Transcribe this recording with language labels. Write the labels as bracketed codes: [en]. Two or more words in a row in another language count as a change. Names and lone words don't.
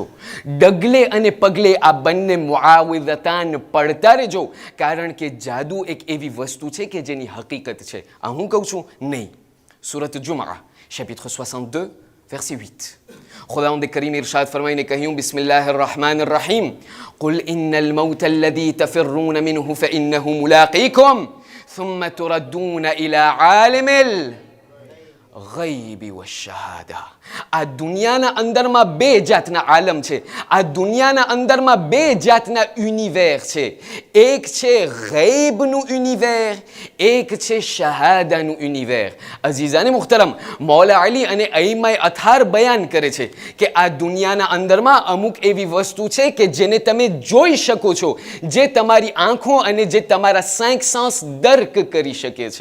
[gu] ડગલે અને પગલે આ બંને મુઆવિઝતાન પડતા રહેજો, કારણ કે જાદુ એક એવી વસ્તુ છે કે જેની હકીકત છે. આ હું કહું છું નહીં. સુરત જુમઆ [fr] chapitre 62 verset 8. [gu] ખુદાવંદ કરીમ ઇરશાદ ફરમાઈને કહ્યું, [ar] بسم الله الرحمن الرحيم, قل إن الموت الذي تفرون منه فإنه ملاقيكم ثم تردون إلى عالم الغيب والشهادة. [gu] આ દુનિયાના અંદરમાં બે જાતના આલમ છે. આ દુનિયાના અંદરમાં બે જાતના યુનિવર છે. એક છે ગૈબનું યુનિવર, એક છે શહાદાનું યુનિવર. અઝીઝાને મુખ્તરમ, મૌલા અલી અને અઈમાએ અથાર બયાન કરે છે કે આ દુનિયાના અંદરમાં અમુક એવી વસ્તુ છે કે જેને તમે જોઈ શકો છો, જે તમારી આંખો અને જે તમારા 5 સેન્સ દર્ક કરી શકે છે.